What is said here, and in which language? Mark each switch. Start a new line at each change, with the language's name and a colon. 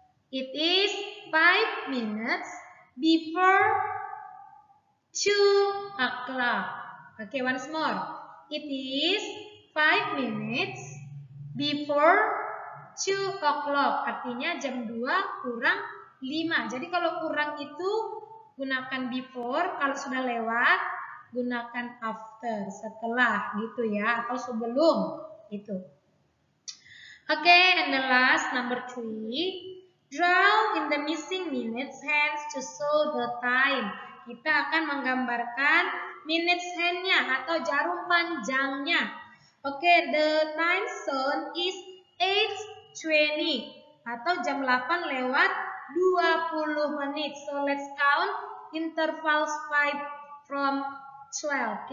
English: It is 5 minutes before 2 o'clock. Okay, once more. It is 5 minutes before 2 o'clock.
Indonesian: Artinya jam 2 kurang 5. Jadi kalau kurang itu gunakan before, kalau sudah lewat gunakan after, setelah gitu ya, atau sebelum itu.
English: Okay, and the last number 3. Draw in the missing minutes hands to show the time.
Indonesian: Kita akan menggambarkan minutes hand-nya atau jarum panjangnya.
English: Okay, the time zone is 8:20
Indonesian: atau jam 8 lewat 20 menit.
English: So let's count intervals 5 from 12.